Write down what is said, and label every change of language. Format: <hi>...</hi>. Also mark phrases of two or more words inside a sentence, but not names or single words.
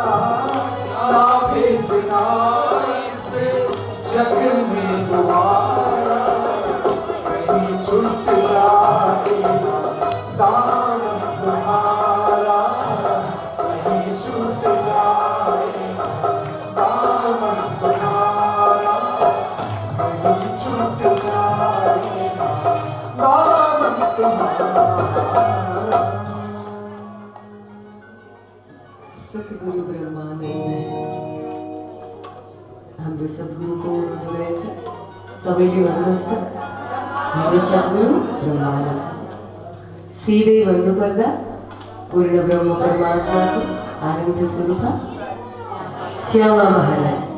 <hi>ना भेजना इस जग में दोबारा, कहीं छूट जाएगा दामन तुम्हारा, कहीं छूट जाएगा दामन तुम्हारा, कहीं छूट जाएगा दामन तुम्हारा।</hi> <ne>सतगुरु ब्रह्मानंद हाम्रो सद्गुरुको हुनुहुँदो रहेछ सबैले भन्नुहोस् त, हाम्रो सद्गुरु ब्रह्मानन्द। सिधै भन्नुपर्दा पूर्ण ब्रह्म परमात्माको आनन्द स्वरूप श्यामा महारानी।</ne>